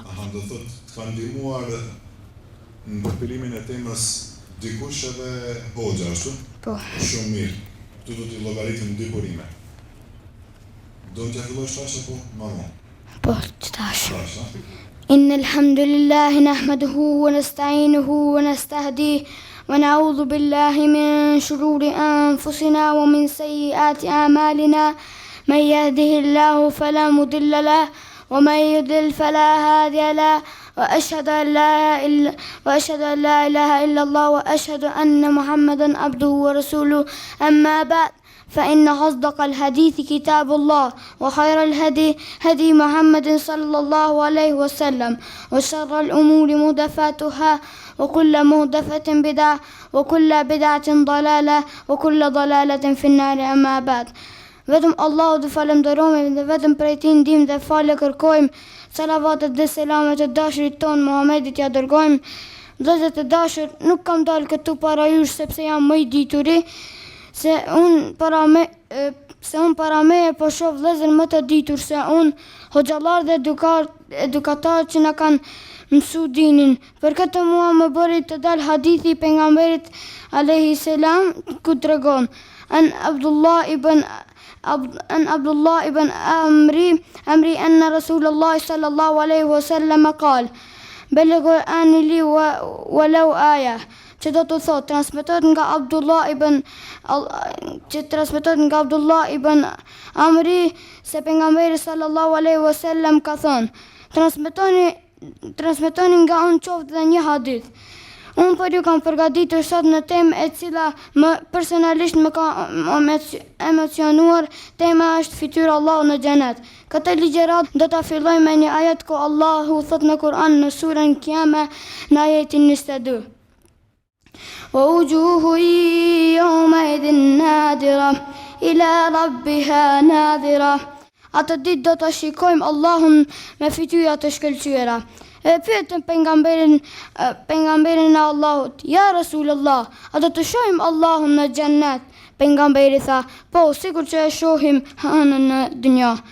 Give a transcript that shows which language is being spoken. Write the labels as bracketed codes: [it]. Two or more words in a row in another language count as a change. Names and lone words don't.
[sq] Aha, do thotë të ka ndihmuar në përpilimin e temës dikush edhe hoxha, ashtu? Po. Shumë mirë. Këtu do t'i llogaritim 2 burime. Do t'ja fillosh tash apo më vonë? Po, tash. Tash, ha? [ar] إن الحمد لله نحمده ونستعينه ونستهديه ونعوذ بالله من شرور أنفسنا ومن سيئات أعمالنا من يهده الله فلا مضل له ومن يضلل فلا هادي له وأشهد أن لا إله إلا الله وأشهد أن محمدا عبده ورسوله أما بعد فإن أصدق الحديث كتاب الله وخير الهدي هدي محمد صلى الله عليه وسلم وشر الأمور محدثاتها وكل محدثة بدعة وكل بدعة ضلالة وكل ضلالة في النار أما بعد. [sq] Vetëm Allahu dhe falenderojmë dhe vetëm prej tij ndihmë dhe falë kërkojmë. Salavatet dhe selamet e dashurit ton Muhamedit ja dërgojmë. Vëllezër të dashur, nuk kam dalë këtu para jush sepse jam më i dituri, se un para me po shoh vëllezër më të ditur se un, hoxhallar dhe edukatar që na kanë mësu dinin. Për këtë mua më bëri të dal hadithi pejgamberit [ar] عليه السلام [sq] ku tregon an Abdullah ibn Amri [ar] أن رسول الله صلى الله عليه وسلم قال بلغوا أن لي ولو آية. [sq] Që do të thot, transmetohet nga Abdullah ibn Amri se pejgamberi [ar] صلى الله عليه وسلم [sq] ka thonë, transmetoni nga unë qoftë dhe një hadith. Unë për ju kam përgatitur sot në temë e cila personalisht më ka emocionuar. Tema është fytyra Allahu në xhenet. Këtë ligjërat do ta filloj me një ajet ku Allahu thot në Kur'an në surën Kiyama në ajetin 22. [ar] ووجوه يومئذ نادرة إلى ربها ناظرة. [sq] Atë ditë do të shikojmë Allahun me fytyra të shkëlqyera. E pyetën pejgamberin e Allahut, [ar] يا رسول الله, [sq] a do të shohim Allahun në xhennet? Pejgamberi tha, po, sikur që e shohim hënën në dynja.